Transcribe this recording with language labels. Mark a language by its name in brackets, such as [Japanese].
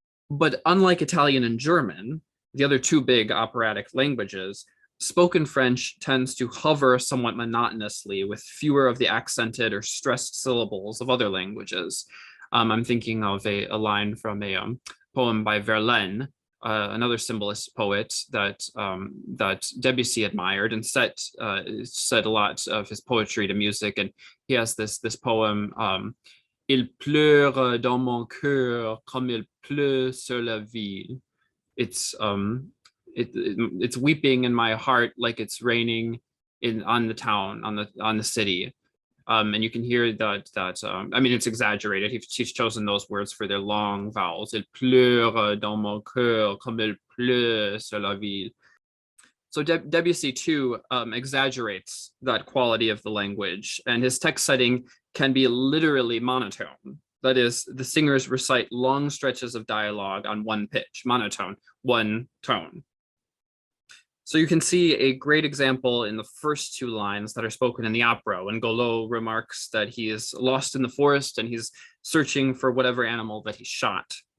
[English] But unlike Italian and German, the other two big operatic languages, spoken French tends to hover somewhat monotonously with fewer of the accented or stressed syllables of other languages. I'm thinking of a line from a poem by Verlaine, another symbolist poet that Debussy admired and set a lot of his poetry to music. And he has this poem, [French] Il pleure dans mon cœur comme il pleut sur la ville. [English] It's weeping in my heart like it's raining on the town, on the city. And you can hear that I mean, it's exaggerated. He's chosen those words for their long vowels. [French] Il pleure dans mon cœur comme il pleut sur la ville. [English] So Debussy too exaggerates that quality of the language, and his text setting can be literally monotone. That is, the singers recite long stretches of dialogue on one pitch, monotone, one tone. So you can see a great example in the first two lines that are spoken in the opera, when Golot remarks that he is lost in the forest and he's searching for whatever animal that he shot.